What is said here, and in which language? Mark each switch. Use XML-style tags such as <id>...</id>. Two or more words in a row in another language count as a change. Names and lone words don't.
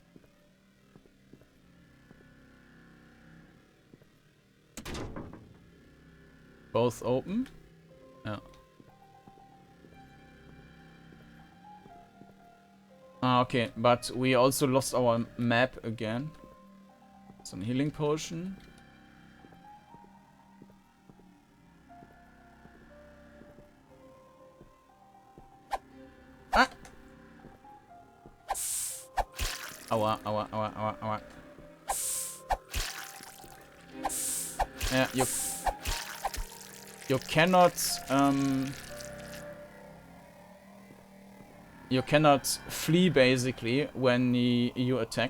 <en>Both open? Yeah. Ah, okay, but we also lost our map again. Some healing potion. Ah! Aua, aua, aua, aua, aua. Yeah, you cannot flee basically when you attack.</en>